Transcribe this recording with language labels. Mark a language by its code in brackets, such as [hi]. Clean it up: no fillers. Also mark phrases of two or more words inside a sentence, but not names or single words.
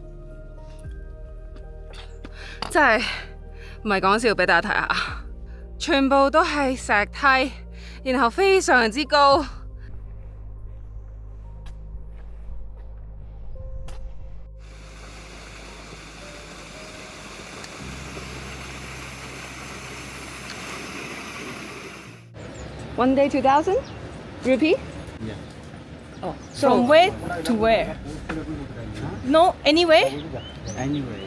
[yue] 真係唔係講笑，俾大家睇下，全部都係石梯，然後非常之高。 [en] One day 2,000 rupee? Yeah. Oh, From where to where? No, anywhere? Anyway,